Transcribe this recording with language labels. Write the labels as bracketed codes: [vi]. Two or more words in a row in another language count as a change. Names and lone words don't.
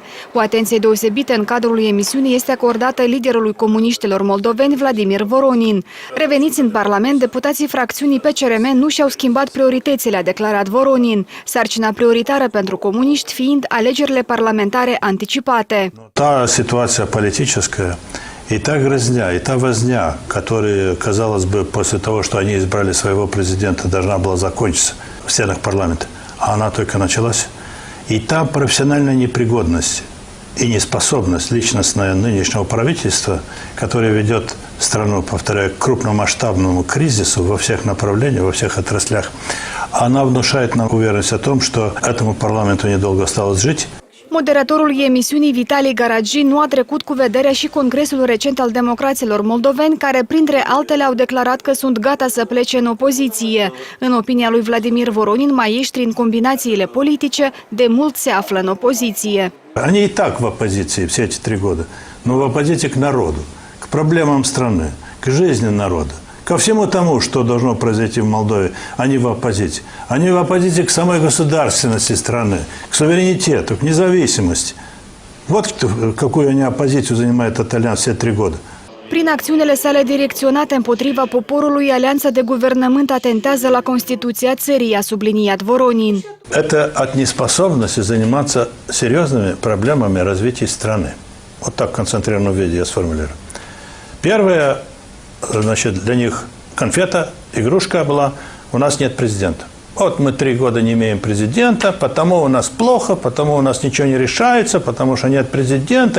[ro] O atenție deosebită în cadrul emisiunii este acordată liderului comuniștilor moldoveni Vladimir Voronin. Reveniți în Parlament, deputații fracțiunii PCRM nu și-au schimbat prioritățile, a declarat Voronin. Sarcina prioritară pentru comuniști fiind alegerile parlamentare anticipate. [ru] Та ситуация политическая и та грызня, и та возня, которая, казалось бы, после того, что они избрали своего президента, должна была закончиться в стенах парламента, а она только началась. И та профессиональная непригодность и неспособность личностная нынешнего правительства, которое ведет страну, повторяю, к крупномасштабному кризису во всех направлениях, во всех отраслях, она внушает нам уверенность о том, что этому парламенту недолго осталось жить. [ro] Moderatorul emisiunii, Vitali Garagi, nu a trecut cu vederea și Congresul recent al democraților moldoveni, care, printre altele, au declarat că sunt gata să plece în opoziție. În opinia lui Vladimir Voronin, maieștri în combinațiile politice de mult se află în opoziție. [ru] Они и так в оппозиции все эти 3 года, но в оппозиции к народу, к проблемам страны, к жизни народа, ко всему тому, что должно произойти в Молдове, они в оппозиции. Они в оппозиции к самой государственности страны, к суверенитету, к независимости. Вот какую они оппозицию занимает этот альянс все 3 года. [ro] Prin acțiunile sale direcționate împotriva poporului, Alianța de Guvernământ atentează la Constituția țării, a subliniat Voronin. [ru] Это от неспособности заниматься серьезными проблемами развития страны. Вот так в концентрированном виде я сформулирую. Первое, значит, для них конфета, игрушка была, у нас нет президента. Вот мы 3 года не имеем президента, потому у нас плохо, потому у нас ничего не решается, потому что нет президента.